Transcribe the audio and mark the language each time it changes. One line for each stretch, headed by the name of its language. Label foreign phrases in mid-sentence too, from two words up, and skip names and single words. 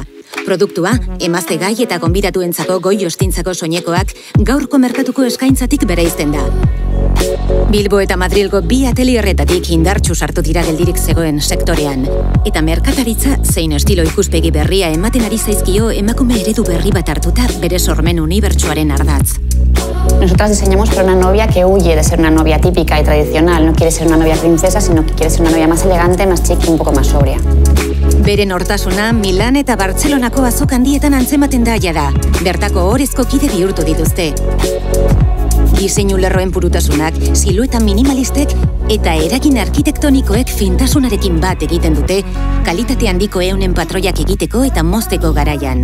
Basque: Produktua, emazte gai eta gonbidatuentzako goi jostintzako soinekoak gaurko merkatuko eskaintzatik bereizten da. Bilbo eta Madrilgo 2 atelierretatik indartsu sartu dira geldirik zegoen sektorean. Eta merkataritza zein estilo ikuspegi berria ematen ari zaizkio emakume eredu berri bat hartuta bere sormen unibertsuaren ardatz.
Spanish: Nosotras diseñamos para una novia que huye de ser una novia típica y tradicional. No quiere ser una novia princesa, sino que quiere ser una novia más elegante, más chic y un poco más sobria.
Basque: Beren hortasuna Milan eta Bartzelonako azok handietan antzematen da jada. Bertako ohorezko kide bihurtu dituzte. Diseinu lerroen purutasunak, silueta minimalistek eta eragin arkitektonikoek fintasunarekin bat egiten dute, kalitate handiko eunen patroiak egiteko eta mozteko garaian.